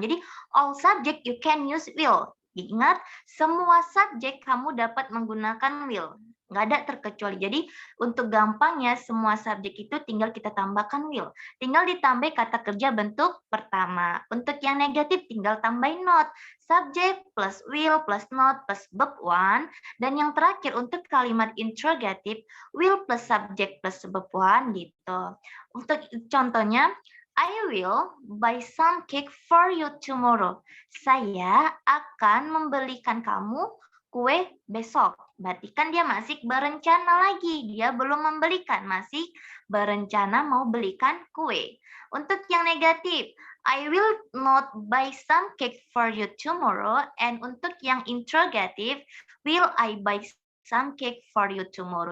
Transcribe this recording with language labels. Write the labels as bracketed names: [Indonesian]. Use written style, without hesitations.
[English] Jadi all subject you can use will. [Indonesian] Ingat, semua subjek kamu dapat menggunakan will. Nggak ada terkecuali. Jadi untuk gampangnya semua subjek itu tinggal kita tambahkan will. Tinggal ditambah kata kerja bentuk pertama. Untuk yang negatif tinggal tambahin not. [English] Subject plus will plus not plus verb one. [Indonesian] Dan yang terakhir untuk kalimat interrogatif, [English] will plus subject plus verb one [Indonesian] gitu. Untuk contohnya, [English] I will buy some cake for you tomorrow. [Indonesian] Saya akan membelikan kamu kue besok. Berarti kan dia masih berencana lagi. Dia belum membelikan, masih berencana mau belikan kue. Untuk yang negatif, [English] I will not buy some cake for you tomorrow. And [Indonesian] untuk yang [English] interrogative, will I buy some cake for you tomorrow.